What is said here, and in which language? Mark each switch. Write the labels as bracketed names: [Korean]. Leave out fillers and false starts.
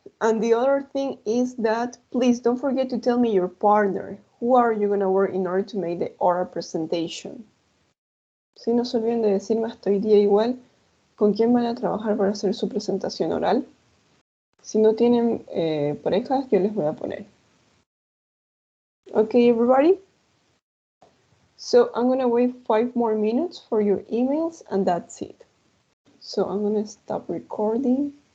[English] And the other thing is that please don't forget to tell me your partner. Who are you going to work in order to make the oral presentation? [Spanish] Si no se olviden de decirme hasta hoy día igual con quién van a trabajar para hacer su presentación oral. Si no tienen parejas, yo les voy a poner. [English] Okay, everybody? So I'm going to wait 5 more minutes for your emails and that's it. So I'm going to stop recording.